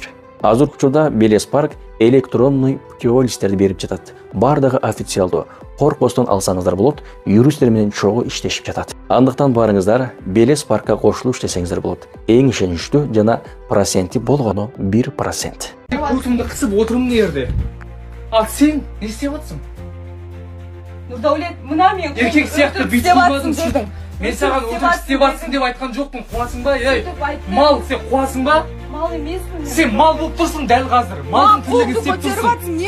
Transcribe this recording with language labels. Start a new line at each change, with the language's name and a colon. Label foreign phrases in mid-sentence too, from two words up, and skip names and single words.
Kyrgyz: Азыркы учурда Белес парк
Russian: электронный путевой
Kyrgyz: листтерди берип жатат. Бардыгы официалдуу. Коркбостон алсаңыздар болот, юристтер менен чогуу иштешип жатат. Андыктан барыңыздар Белес паркка кошулуп иштесеңиздер болот. Эң ишеничтүү жана проценти болгону 1%. Курсумду кысып отурум эмне жерде?
Kazakh: Сен не істеп атсың? Нурдаулет, мына мен еркек сияқты бүйтіп қоймадың. Мен саған өтірік істеп атсың деп айтқан жоқпын. Қуасың ба? Мал, сен қуасың ба? Мал емеспін. Сен мал болып тұрсың дәл қазір. Малдың тірлігін істеп тұрсың.